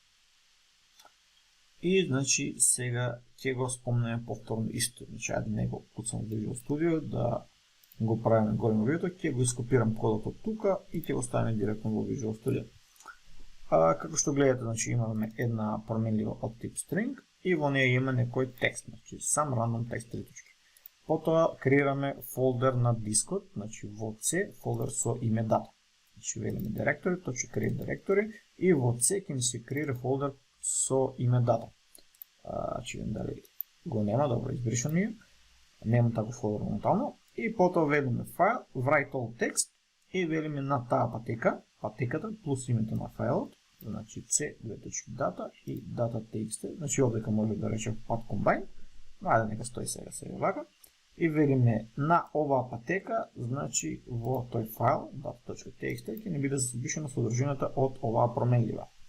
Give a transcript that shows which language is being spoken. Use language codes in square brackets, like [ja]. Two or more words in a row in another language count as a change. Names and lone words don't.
[mk] И, значи, сега ќе го спомнеме повторно исто. Значи, ајде не го пуцам во Visual Studio, да го правиме големо видеото, ќе го ископирам кодот од тука и ќе го ставиме директно во Visual Studio. Како што гледате, значи, имаме една променлива од тип string и во неја има некој текст, значи, сам [en] random text [mk] 3 точки. Потоа креираме фолдер на дискот, значи во C, фолдер со име data. Значи, велиме directory, . [en] create directory [mk] и во C ќе ни се креира фолдер со име data. Че видим дали го нема, добро, избришам ја. Нема таков фолдер моментално. И потоа велиме файл, [en] write all text [mk] и велиме на таа патеката плюс името на фајлот, значи C, data и data.txt, значи овдека може да речем пат combine, ајде нека стои сега вака. И велиме на оваа патека, значи во тој файл, data.txt, ќе не биде запишена содржината од оваа променлива.